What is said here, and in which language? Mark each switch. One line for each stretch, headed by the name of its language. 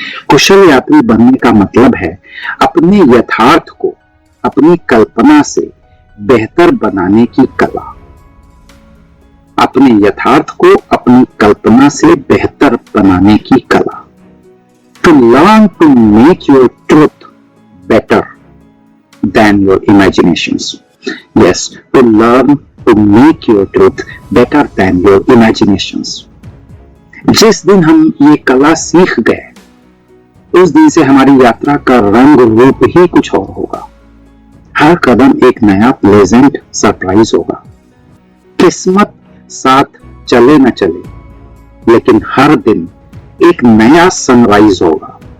Hindi: कुशल यात्री बनने का मतलब है अपने यथार्थ को अपनी कल्पना से बेहतर बनाने की कला। अपने यथार्थ को अपनी कल्पना से बेहतर बनाने की कला।
English: To learn to make your truth better than your imaginations. Yes, to learn to make your truth better than your imaginations.
Hindi: जिस दिन हम ये कला सीख गए, उस दिन से हमारी यात्रा का रंग रूप ही कुछ और होगा। हर कदम एक नया प्लेजेंट सरप्राइज होगा। किस्मत साथ चले न चले, लेकिन हर दिन एक नया सनराइज होगा।